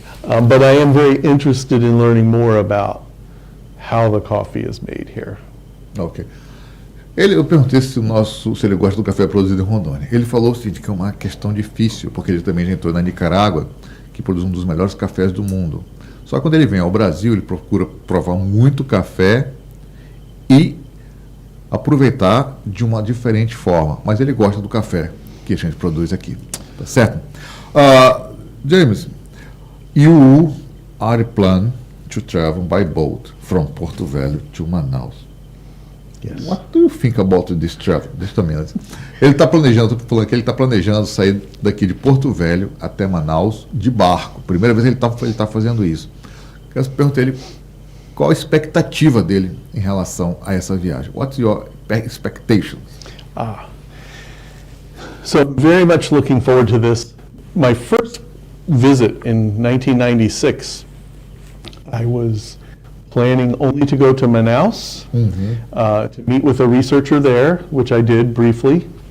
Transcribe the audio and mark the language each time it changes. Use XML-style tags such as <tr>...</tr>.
<en>But I am very interested in learning more about how the coffee is made here. Ok.</en> <pt>Eu perguntei se ele gosta do café produzido em Rondônia. Ele falou o seguinte, que é uma questão difícil, porque ele também já entrou na Nicarágua, que produz um dos melhores cafés do mundo. Só que quando ele vem ao Brasil, ele procura provar muito café e aproveitar de uma diferente forma. Mas ele gosta do café, que a gente produz aqui. Tá certo?</pt> <en>James, you are planning to travel by boat from Porto Velho to Manaus. Yes. What do you think about this travel?</en> <pt>Deixa também antes. Ele está planejando, estou falando que ele está planejando sair daqui de Porto Velho até Manaus de barco. Primeira vez ele está fazendo isso. Eu perguntei ele qual a expectativa dele em relação a essa viagem.</pt> <en>What's your expectations? So I'm very much looking forward to this. My first visit in 1996, I was planning only to go to Manaus to meet with a researcher there, which I did briefly.</en>